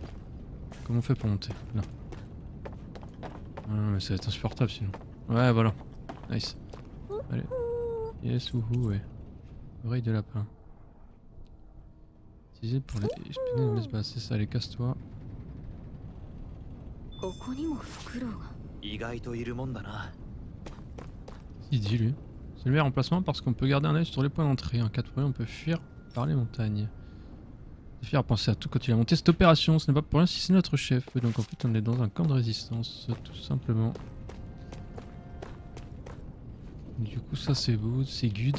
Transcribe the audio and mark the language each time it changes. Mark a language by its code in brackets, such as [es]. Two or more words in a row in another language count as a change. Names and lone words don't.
[fr] Comment on fait pour monter? Là. Ah, non, mais ça va être insupportable sinon. Ouais, voilà. Nice. Allez. Yes, wouhou, ouais. Oreille de lapin. Utilisé pour les espionner les bases. C'est ça, allez, casse-toi. [ja] ここにも袋が。意外といるもんだな。 [fr] Il dit lui. C'est le meilleur emplacement parce qu'on peut garder un œil sur les points d'entrée. En cas de problème, on peut fuir par les montagnes. Zéphyr a pensé à tout quand il a monté cette opération. Ce n'est pas pour rien si c'est notre chef. Donc en fait, on est dans un camp de résistance, tout simplement. Du coup, ça c'est beau, c'est good.